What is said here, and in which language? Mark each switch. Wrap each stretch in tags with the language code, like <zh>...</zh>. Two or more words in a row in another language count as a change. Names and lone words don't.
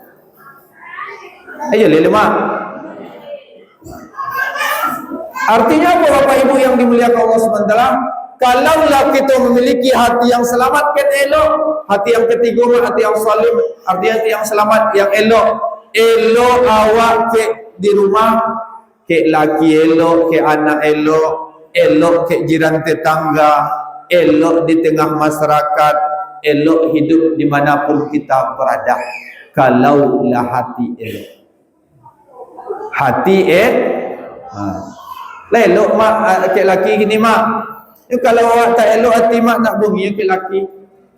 <id>Ayo lelema. Artinya apa Bapak Ibu yang dimuliakan Allah SWT? Kalaulah kita memiliki hati yang selamat, kan elok. Hati yang ketiga, hati yang salim, artinya hati yang selamat, yang elok. Elok awak ke di rumah, ke laki elok, ke anak elok, elok ke jiran tetangga, elok di tengah masyarakat, elok hidup dimanapun kita berada. Kalaulah hati elok. Hati elok mak, ke laki gini mak. Kalau awak tak elok hati mak nak bunyi ke laki.</id>